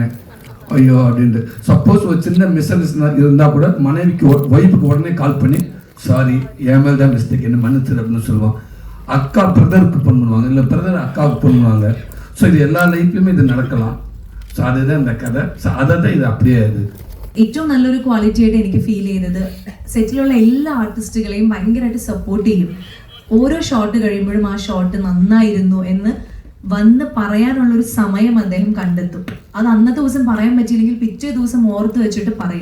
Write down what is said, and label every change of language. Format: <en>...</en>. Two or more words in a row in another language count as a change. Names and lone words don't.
<ta>ஐயோ அப்படின்ட்டு சப்போஸ் ஒரு சின்ன மிஸ் அண்டர்ஸ்டாண்டிங் இருந்தால் கூட மனைவிக்கு ஒய்ஃபுக்கு உடனே கால் பண்ணி சாரி, என் மேல் தான் மிஸ்டேக், என்ன மன்னிச்சிரு அப்படின்னு சொல்லுவான். அக்கா பிரதருக்கு ஃபோன் பண்ணுவாங்க, இல்லை பிரதர் அக்காவுக்கு ஃபோன் பண்ணுவாங்க. ஸோ இது எல்லா லைஃப்லையுமே இது நடக்கலாம். ஸோ அதுதான் இந்த കഥ. ஸோ அதை தான் ഇത് அப்படியே ഇത്</ta> <ml>ഏറ്റവും നല്ലൊരു ക്വാളിറ്റി ആയിട്ട് എനിക്ക് ഫീൽ ചെയ്തത് സെറ്റിലുള്ള എല്ലാ ആർട്ടിസ്റ്റുകളെയും ഭയങ്കരമായിട്ട് സപ്പോർട്ട് ചെയ്യും. ഓരോ ഷോട്ട് കഴിയുമ്പോഴും ആ ഷോട്ട് നന്നായിരുന്നു എന്ന് വന്ന് പറയാനുള്ളൊരു സമയം അദ്ദേഹം കണ്ടെത്തും. അത് അന്നത്തെ ദിവസം പറയാൻ പറ്റിയില്ലെങ്കിൽ പിറ്റേ ദിവസം ഓർത്ത് വെച്ചിട്ട് പറയും.</ml>